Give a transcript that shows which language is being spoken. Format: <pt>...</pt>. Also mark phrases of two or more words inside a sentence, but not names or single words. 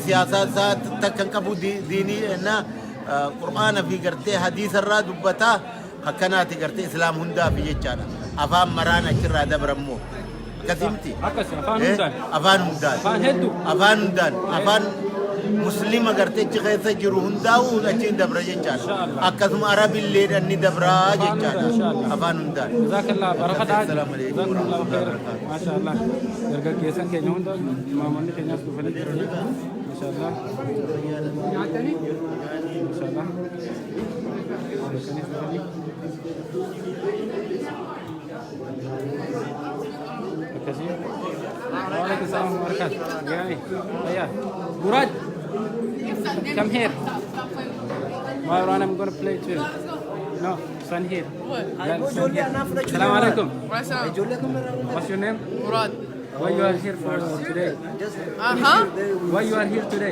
<om>siyaasaa isaa takkan qabu diinii na qur'aana fi gartee hadiisa irraa dubbata akkanaati gartee islaam hundaa fi jechaadha afaan maraan achirraa dabrammoo akkasumti afaan hundaan afaan muslima gartee achi keessa jiru hundaa'u achiin dabra jechaadha akkasuma arabillee dhanni dabraa jechaadha afaan hundaan jazakallah barakadhaa</om> <ar>جزاك الله خيرا ما شاء الله</ar> <om>dargaggeessan keenya hunda imaamonni keenyas dhufanii jiranii maashaallah nyaatanii maashaallah</om> <ar>وعليكم السلام وبركاته.</ar> <en>Yeah. Murad, come here. Marwan, I'm going to play too. No, stand here. What?</en> <ar>السلام عليكم.</ar> <en>What's your name? Murad. Why you are here for today? Why you are here today?</en>